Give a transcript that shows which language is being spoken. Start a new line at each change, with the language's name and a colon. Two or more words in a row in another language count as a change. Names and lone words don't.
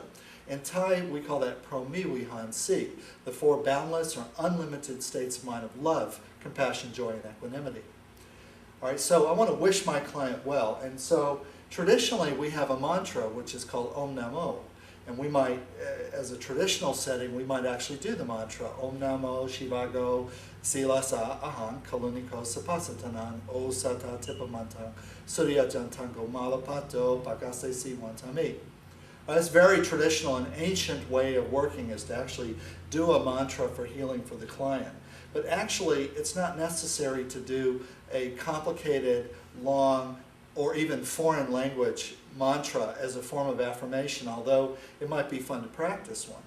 English: In Thai, we call that
Thai: promiwihan si,
English: the four boundless or unlimited states of mind of love, compassion, joy, and equanimity. All right, so I want to wish my client well, and so traditionally we have a mantra which is called
Pali: Om Namo.
English: And we might, as a traditional setting, we might actually do the mantra,
Pali: Om Namo Shivago Silasa Ahan Kaluniko Sapasatanan O Sata Tipamantang Surya Jantango Malapato Pakase Si Wantami.
English: That's a very traditional and ancient way of working, is to actually do a mantra for healing for the client. But actually, it's not necessary to do a complicated, long, or even foreign language mantra as a form of affirmation, although it might be fun to practice one.